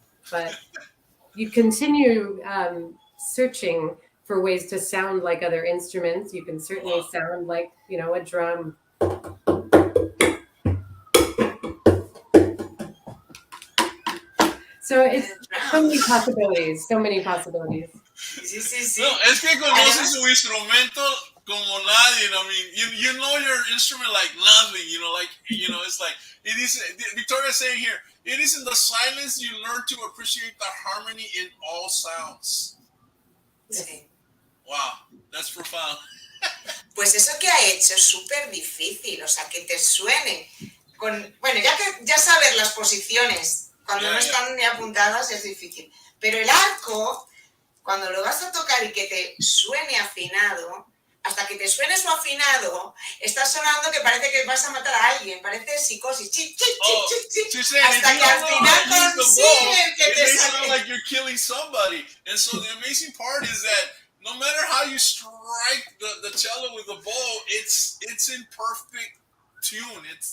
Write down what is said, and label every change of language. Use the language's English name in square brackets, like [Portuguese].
[English] But you continue searching for ways to sound like other instruments. You can certainly sound like, a drum. So it's so many possibilities, so many possibilities. [Spanish] Sí. No, es que conoces su instrumento como nadie. [English] I mean, you know your instrument like nothing. It's like it is. Victoria's saying here, it is in the silence you learn to appreciate the harmony in all sounds. [Spanish] Sí. [English] Wow, that's profound. [Spanish] Pues eso que ha hecho es súper difícil, o sea, que te suene bueno, ya saber las posiciones cuando no están ni apuntadas es difícil, pero el arco, cuando lo vas a tocar y que te suene afinado, hasta que te suene su afinado, estás sonando que parece que vas a matar a alguien, parece psicosis, hasta que al final consiguen que te [English] sound like you're killing somebody. And so the amazing part is that no matter how you strike the cello with the bow, it's in perfect tune.